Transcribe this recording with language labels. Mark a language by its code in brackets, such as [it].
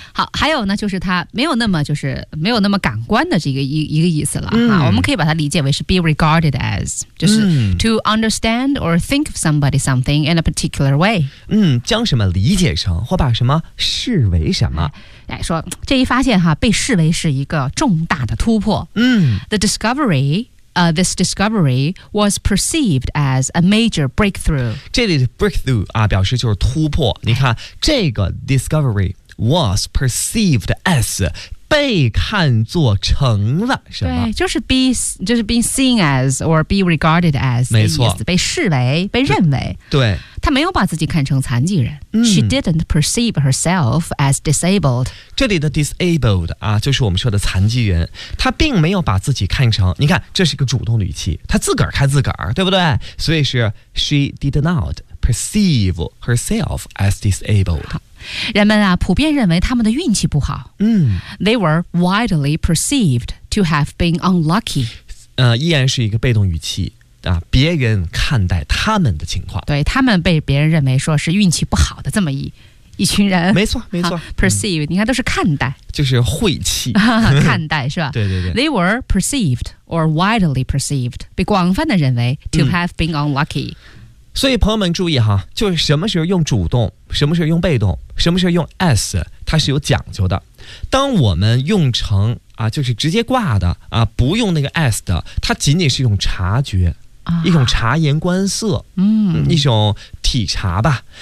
[zh] 好，还有呢，就是他没有那么，就是没有那么感官的这个 一个意思了哈、我们可以把它理解为是 [en] be regarded as， [zh] 就是、 [en] to understand or think of somebody something in a particular way。 [zh] 将什么理解成或把什么视为什么。哎，说这一发现哈，被视为是一个重大的突破。 [en] The discoveryThis discovery was perceived as a major breakthrough. [zh] 这里的 breakthrough 啊，表示就是突破。你看，这个 [en] discovery was perceived as [zh] 被看作成了什么？对，就是 [en] be seen as or be regarded as， [zh] 没错，被视为，被认为。对，她没有把自己看成残疾人。 [en] She didn't perceive herself as disabled. [zh] 这里的 disabled 啊，就是我们说的残疾人。她并没有把自己看成，你看，这是一个主动的语气，她自个儿看自个儿，对不对？所以是 [en] she did not perceive herself as disabled. [zh] 人们啊，普遍认为他们的运气不好。 [en] They were widely perceived to have been unlucky. [zh] 依然是一个被动语气。啊、别人看待他们的情况，对，他们被别人认为说是运气不好的这么一群人。没错没错、 perceive、你看都是看待，就是晦气看待是吧？对对对。 [en] They were perceived or widely perceived， [zh] 被广泛的认为 [en] to have been unlucky。 [zh] 所以朋友们注意哈，就是什么时候用主动，什么时候用被动，什么时候用 as， 它是有讲究的。当我们用成啊，就是直接挂的啊，不用那个 as 的，它仅仅是一种察觉，一种察言观色、一种体察吧。